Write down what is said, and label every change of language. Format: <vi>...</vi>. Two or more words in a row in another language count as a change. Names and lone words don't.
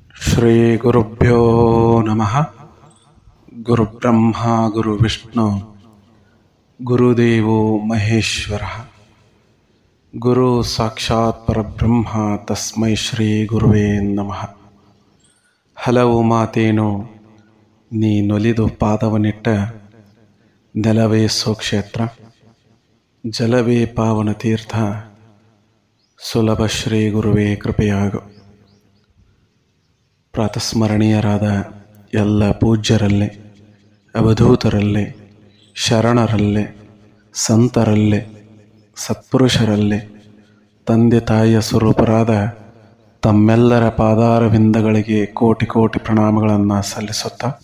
<sa>ಶ್ರೀ ಗುರುಭ್ಯೋ ನಮಃ. ಗುರುಬ್ರಹ್ಮ ಗುರುವಿಷ್ಣು ಗುರುದೇವೋ ಮಹೇಶ್ವರ. ಗುರು ಸಾಕ್ಷಾತ್ ಪರಬ್ರಹ್ಮ ತಸ್ಮೈ ಶ್ರೀ ಗುರುವೇ ನಮಃ.</sa> <kn>ಹಲವು ಮಾತೇನು ನೀ ನೊಲಿದು ಪಾದವನಿಟ್ಟ ನೆಲವೇ ಸ್ವಕ್ಷೇತ್ರ, ಜಲವೇ ಪಾವನ ತೀರ್ಥ, ಸುಲಭ ಶ್ರೀ ಗುರುವೇ ಕೃಪೆಯಾಗು. ಪ್ರಾತಸ್ಮರಣೀಯರಾದ ಎಲ್ಲ ಪೂಜ್ಯರಲ್ಲೇ, ಅವಧೂತರಲ್ಲೇ, ಶರಣರಲ್ಲೇ, ಸಂತರಲ್ಲೇ, ಸತ್ಪುರುಷರಲ್ಲೇ, ತಂದೆ ತಾಯಿಯ ಸ್ವರೂಪರಾದ ತಮ್ಮೆಲ್ಲರ ಪಾದಾರವಿಂದಗಳಿಗೆ ಕೋಟಿ ಕೋಟಿ ಪ್ರಣಾಮಗಳನ್ನು ಸಲ್ಲಿಸುತ್ತಾ,</kn>